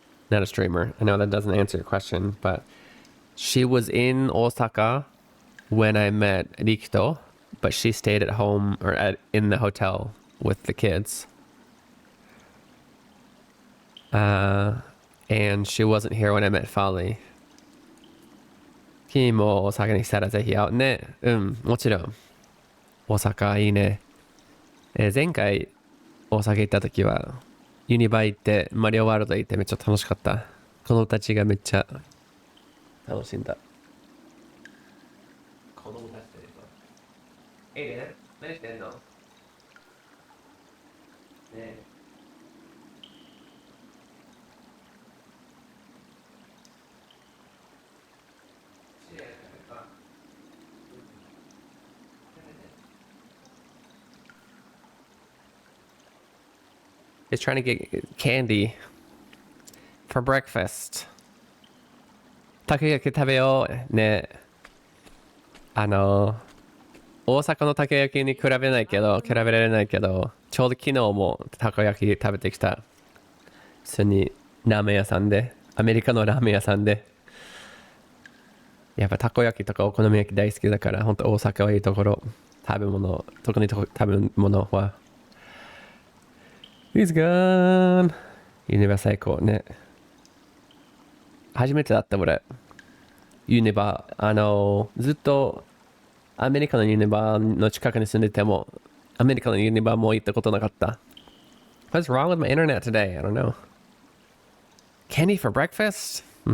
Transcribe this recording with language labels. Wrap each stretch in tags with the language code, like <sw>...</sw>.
<en>Not a streamer. I know that doesn't answer your question, but she was in Osaka when I met Rikito, but she stayed at home or in the hotel with the kids. And she wasn't here when I met Fali.</en> <ja>君も大阪に来たらぜひ会うね。もちろん。大阪いいね。前回大阪行った時はユニバ行ってマリオワールド行ってめっちゃ楽しかった。このたちがめっちゃ楽しんだ。子供たちでね。何してんの？ねえ。</ja> <en>Is trying to get candy for breakfast.</en> <ja>たこ焼き食べようね。大阪のたこ焼きに比べられないけど、ちょうど昨日もたこ焼き食べてきた。普通にラーメン屋さんで、アメリカのラーメン屋さんで。やっぱたこ焼きとかお好み焼き大好きだから、本当大阪はいいところ。特に食べ物は。</ja> <en>He's gone.</en> <ja>ユニバ最高ね。初めてだった俺。ユニバ、ずっとアメリカのユニバの近くに住んでても、アメリカのユニバも行ったことなかった。</ja> <en>What's wrong with my internet today? I don't know. Candy for breakfast?</en>